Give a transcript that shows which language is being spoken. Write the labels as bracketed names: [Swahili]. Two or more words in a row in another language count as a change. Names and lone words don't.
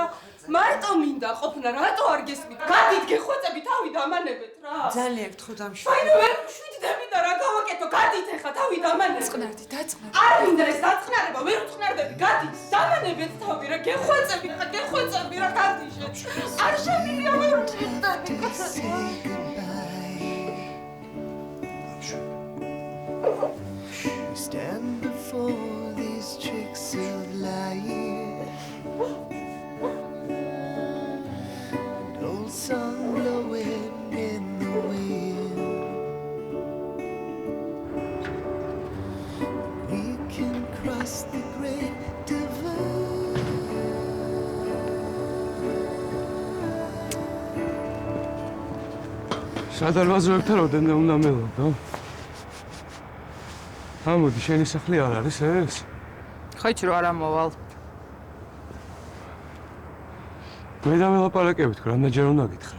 [Georgian] მარტო მინდა ყოფნა, რატო არ გესმით? გადით გეხოწები, თავი დამანებეთ რა. ძალიან გთხოვ დამშვიდე. აი, ვერ შვიდდები და რა გავაკეთო? გადით ახლა თავი დამანებეთ. დაწყნარდი, დაწყნარდი. არ მინდა ეს დაწყნარება, ვერ ვწყნარდები, გადით. დამანებეთ თავი რა, გეხოწები, რა გადიშე. არ შემიძლია ვერ ვჭირდები. [English] Stand before these tricks of life. An old song blowing in the wind. We can cross the great divide. [Georgian] სადარბაზოებთან რამდენი უნდა მელოდო? ამოდი, შენი სახლი არ არის ეს? ხო იცი რომ არ ამოვალ. მე დაველაპარაკებით, რამდენჯერ უნდა გითხრა?